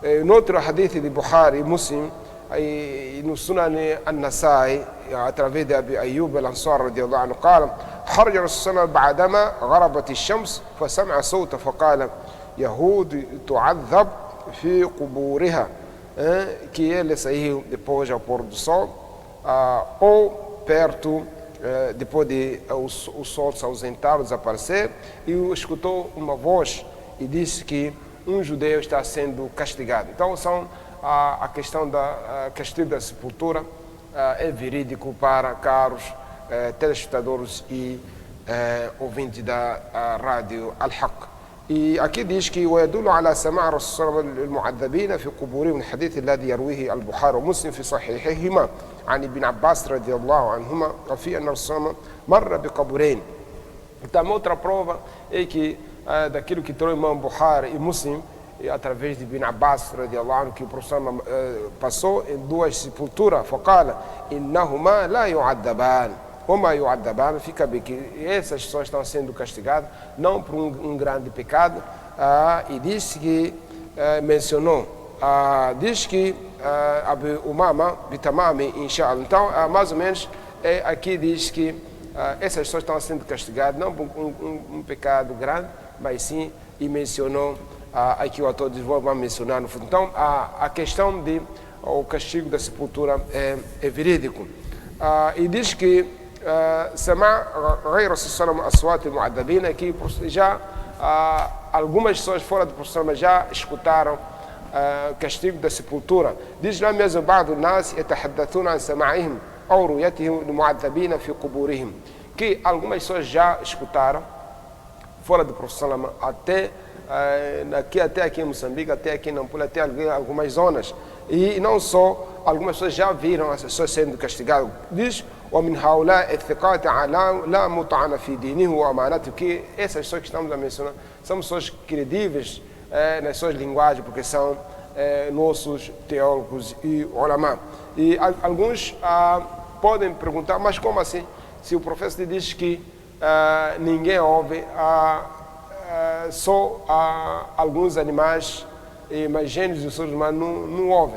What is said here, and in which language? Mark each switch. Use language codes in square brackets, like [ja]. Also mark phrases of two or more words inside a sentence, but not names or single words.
[pt] No outro hadith de Bukhari, Muslim, e no Sunan An-Nasai, através de [ar] Abi Ayyub al-Ansari رضي الله عنه, قال خرج الرسول صلى الله عليه وسلم بعدما غربت الشمس فسمع صوتا فقال يهود تعذب في قبورها, [pt] que ele saiu depois ao pôr do sol ou perto, depois de o sol se ausentar, desaparecer, e escutou uma voz e disse que um judeu está sendo castigado. Então a questão da castigo da sepultura é verídico para caros telespectadores e ouvintes da rádio Al-Haq. E aqui diz que [ar] ويدل على سماع الرسول المعذبين في قبورهم الحديث الذي يرويه البخاري ومسلم في صحيحهما عن ابن عباس رضي الله عنهما وفي أن الرسول مر بقبرين. [pt] Então outra prova é que daquilo que trouxe o imam Bukhari e Muslim, através de Ibn Abbas [ar] رضي الله عنه, [pt] que o professor passou em 2 sepulturas. [ar] فقال إنهما لا يعذبان وما يعذبان, [pt] fica bem que essas pessoas estão sendo castigadas não por um grande pecado. E diz que mencionou, diz que Abu Umama bitamami inshallah. Então mais ou menos aqui diz que essas pessoas estão sendo castigadas não por um pecado grande, mas sim, e mencionou aqui o autor diz, vou mencionar no futuro. Então a questão de o castigo da sepultura é verídico. E diz que [ar] سمع غير السلام أصوات المعذبين, [pt] que já algumas pessoas fora do professor já escutaram castigo da sepultura. Diz lá mesmo: [ar] بعض الناس يتحدثون عن سماعهم أو رؤيتهم المعذبين في قبورهم, [pt] que algumas pessoas já escutaram fora do professor até aqui em Moçambique, até aqui em Nampula, até algumas zonas. E não só, algumas pessoas já viram as pessoas sendo castigadas. Diz: [ar] ومن هؤلاء الثقات لا مطعن في دينه وأمانته, [pt] que essas pessoas que estamos a mencionar são pessoas credíveis nas suas linguagens, porque são nossos teólogos e ulama. E alguns podem perguntar, mas como assim? Se o profeta diz que ninguém ouve, só alguns animais, mas gênios dos seres humanos não ouvem.